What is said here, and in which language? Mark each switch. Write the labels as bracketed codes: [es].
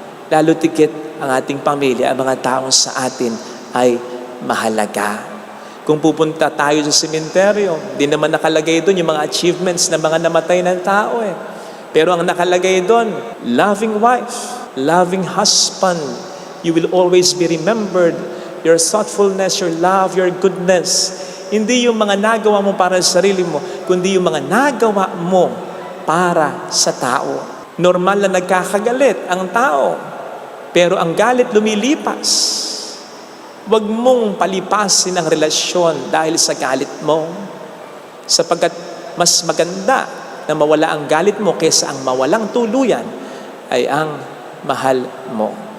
[tl] Lalo tikit ang ating pamilya, ang mga taong sa atin ay mahalaga. Kung pupunta tayo sa sementeryo, di naman nakalagay doon yung mga achievements ng mga namatay ng tao Pero ang nakalagay doon, [en] loving wife, loving husband, you will always be remembered your thoughtfulness, your love, your goodness. [tl] Hindi yung mga nagawa mo para sa sarili mo, kundi yung mga nagawa mo para sa tao. Normal na nagkakagalit ang tao, pero ang galit lumilipas. Huwag mong palipasin ang relasyon dahil sa galit mo, sapagkat mas maganda na mawala ang galit mo kaysa ang mawalang tuluyan ay ang mahal mo.